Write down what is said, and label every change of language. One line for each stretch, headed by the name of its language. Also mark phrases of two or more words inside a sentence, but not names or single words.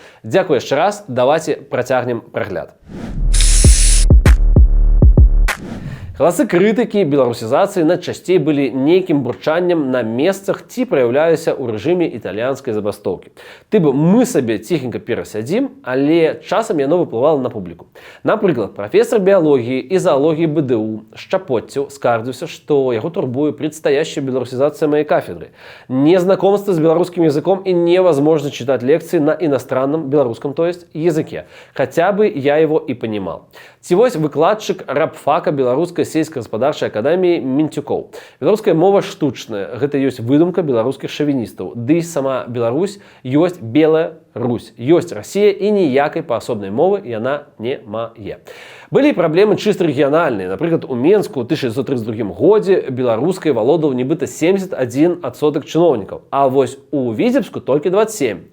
Belarusian: Дзякуй яшчэ раз, давайце працягнем прагляд. Галасы крытыкі беларусізацыі найчасцей былі нейкім бурчаннем на месцах ці праяўляліся ў рэжыме італьянскай забастоўкі. Тыбы мы сабе ціхенька перасядзім, але часам яно выплывала на публіку. Напрыклад, прафесор біялогіі і заалогіі БДУ Шчапоццеў скардзіўся, што яго турбуе
Russian: предстоящая беларусізацыя моей кафедры, незнакомство с беларускім языком і невозможно читать лекции на иностранном беларуском, то есть языке. Хотя бы я его и понимал.
Belarusian: Ці вось выкладчык рабфака беларускай сельскагаспадарчай акадэміі Мінцюкоў. Беларуская мова штучная, гэта ёсць выдумка беларускіх шавіністаў. Ды сама Беларусь ёсць белая Русь. Ёсць Расія і ніякай паасобнай мовы яна не мае. Былі праблемы чыста рэгіянальныя. Напрыклад, у Менску ў 1932 годзе беларускай валодаў нібыта 71% чыноўнікаў, а вось у Віцебску толькі 27%.